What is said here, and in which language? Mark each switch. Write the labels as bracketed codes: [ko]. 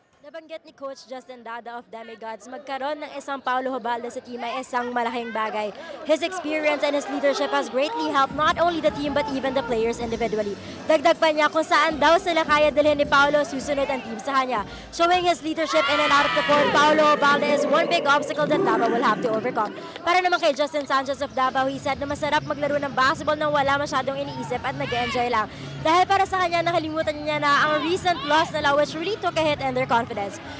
[tl] Nabanggit ni Coach Justin Dada of Demigods, magkaroon ng isang Paulo Ubalde sa team ay isang malaking bagay. [en] His experience and his leadership has greatly helped not only the team but even the players individually. [tl] Dagdag pa niya kung saan daw sila kaya dalhin ni Paulo, susunod ang team sa kanya. [en] Showing his leadership in and out of the court, Paulo Ubalde is one big obstacle that Davao will have to overcome. [tl] Para naman kay Justin Sanchez of Davao, he said na masarap maglaro ng basketball nang wala masyadong iniisip at nag-enjoy lang. Dahil para sa kanya, nakalimutan niya na ang recent loss nila which really took a hit in their confidence.